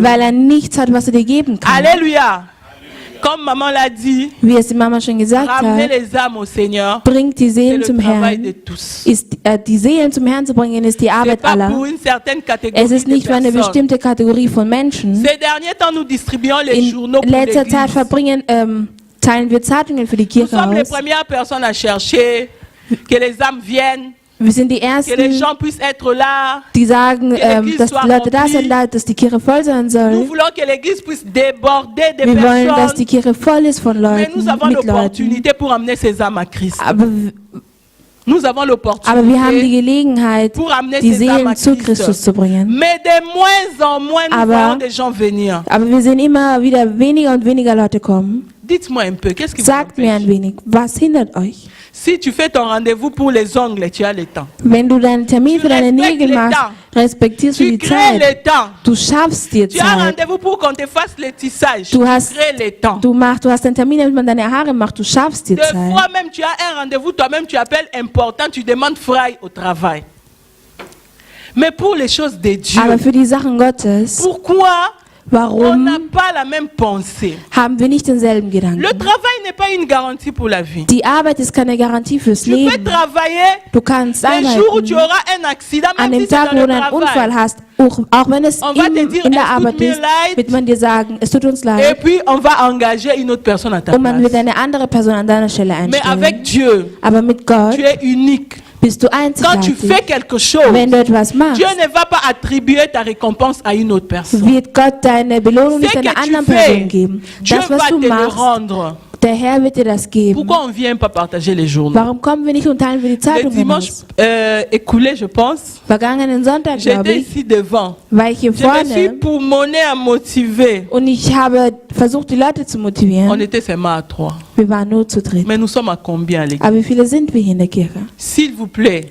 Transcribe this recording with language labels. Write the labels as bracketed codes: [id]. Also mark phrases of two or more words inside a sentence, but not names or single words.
[de] weil er nichts hat, was er dir geben kann. [fr] Alléluia. Comme maman l'a dit, [de] Wie es die Mama schon gesagt [fr] ramener [de] hat, [fr] les âmes au Seigneur, [de] bringt die [fr] c'est [de] Seelen [fr] le [de] zum [fr] travail de [de] Herrn. [fr] tous. [de] Die Seelen zum Herrn zu bringen, ist die [fr] C'est [de] Arbeit [fr] pas [de] aller. [fr] pour une certaine catégorie [de] Es ist [fr] de [de] nicht für eine [fr] personnes. [de] bestimmte Kategorie von Menschen. [fr] Ces derniers temps, nous distribuons les [de] In [fr] journaux pour [de] letzter Zeit [fr] l'église. [de] teilen wir Zeitungen für die [fr] Nous [de] Kirche [fr] sommes les [de] aus. [fr] premières personnes à chercher que les âmes viennent, [de] Wir sind die [fr] que les [de] Ersten, [fr] gens puissent être là. [de] die sagen, dass die Leute da sind, dass die Kirche voll sein [fr] Nous [de] soll. [fr] voulons que l'église puisse déborder de [de] Wir wollen, dass die [fr] personnes. [de] Kirche voll ist von [fr] Mais [de] Leuten, [fr] nous avons [de] mit Leuten. [fr] l'opportunité pour amener ces âmes à Christ. [de] Aber [fr] Nous avons [de] wir haben die [fr] l'opportunité [de] Gelegenheit, [fr] pour amener [de] die [fr] ces âmes à [de] Seelen zu Christus [fr] Christ. [de] zu bringen. [fr] Mais de moins en moins, nous [de] Aber- [fr] voyons des gens venir. [de] Aber wir sehen immer wieder weniger und weniger Leute kommen. [fr] Dites-moi un peu, qu'est-ce qui vous [de] Sagt mir ein [fr] empêche? [de] wenig, was hindert euch? [fr] Si tu fais ton rendez-vous pour les ongles, tu as le temps. [de] Wenn du deinen Termin [fr] Tu [de] für deine [fr] respectes [de] Nägel [fr] les [de] machst, [fr] temps. [de] respektierst du [fr] Tu [de] die [fr] crées [de] Zeit. [fr] le temps. [de] Du schaffst dir [fr] Tu as un [de] Zeit. [fr] rendez-vous pour qu'on te fasse le tissage. [de] Du [fr] Tu [de] hast- [fr] crées le temps. [de] Du hast einen Termin, damit man deine Haare macht. Du schaffst dir [fr] Des [de] Zeit. [fr] fois même, tu as un rendez-vous, toi-même, tu appelles important, tu demandes frei au travail. Mais pour les choses de Dieu, [de] Aber für die Sachen Gottes, [fr] pourquoi on [de] warum [fr] n'a pas la même pensée? [de] haben wir nicht denselben Gedanken? [fr] Le travail n'est pas une garantie pour la vie. [de] Die Arbeit ist keine Garantie fürs [fr] Tu peux [de] Leben. [fr] travailler [de] Du kannst [fr] les jours où tu [de] arbeiten. [fr] auras un accident, [de] An [fr] même si [de] dem [fr] c'est [de] Tag, [fr] dans [de] wo [fr] le [de] du einen Unfall [fr] travail. [de] hast, auch wenn es [fr] On va te dire, [de] in der es tut Arbeit mir ist, leid. wird man dir sagen, es tut uns [fr] Et [de] leid. [fr] puis, on va engager une autre personne à ta [de] Und man wird [fr] place. [de] eine andere Person an deiner Stelle [fr] Mais avec [de] einstellen. [fr] Dieu, [de] Aber mit Gott [fr] tu es unique. [de] bist du [fr] Quand tu [de] einzigartig. [fr] fais quelque chose, [de] Wenn du etwas machst, [fr] Dieu ne va pas attribuer ta récompense à une autre personne. [de] wird Gott deine Belohnung nicht [fr] Ce [de] einer [fr] que tu [de] anderen [fr] fais, [de] Person geben. [fr] Dieu [de] Das, [fr] va [de] was du [fr] te le [de] machst, [fr] rendre. [de] der Herr wird dir das geben. [fr] Pourquoi on ne vient pas partager les journaux? [de] Warum kommen wir nicht und teilen wir die [fr] Le [de] Zeitungen [fr] dimanche [de] aus? [fr] écoulé, je pense, [de] Vergangenen Sonntag, glaube [fr] j'étais [de] ich, [fr] ici devant. [de] war ich hier [fr] Je me suis [de] vorne [fr] pour monnaie à motiver. [de] und ich habe versucht, die Leute zu [fr] On [de] motivieren. [fr] était seulement à 3. [de] Wir waren nur zu dritt. [fr] Mais nous sommes à combien à l'église? [de] Aber wie viele sind wir hier in der Kirche? [fr] S'il vous plaît,